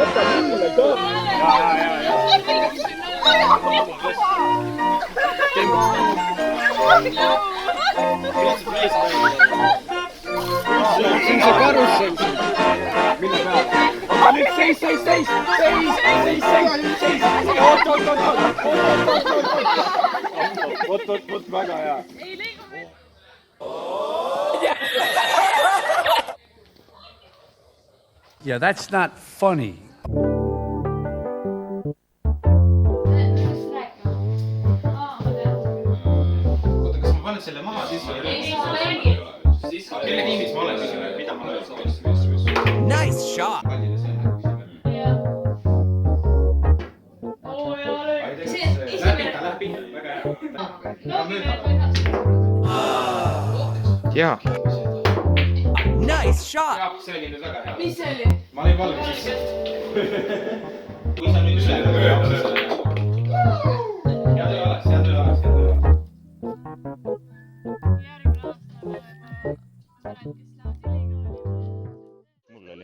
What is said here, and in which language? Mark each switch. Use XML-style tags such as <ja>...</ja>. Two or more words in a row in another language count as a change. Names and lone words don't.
<et>See on see karussell. Mille peale? Nüüd seis! Oot, väga hea.</et> <en>Yeah, that's not funny.</en> <et>Kas ma panen selle maha, siis kelle tiimis ma olen, mida ma olen?</et> <en>Nice shot!</en> <et>Jaa.</et> <en>Nice shot!</en> <et>Jah, see oli nüüd väga hea. Mis see oli? Ma olin valmis sisse. Kui sa nüüd üle Head ei oleks. Mul oli.</et>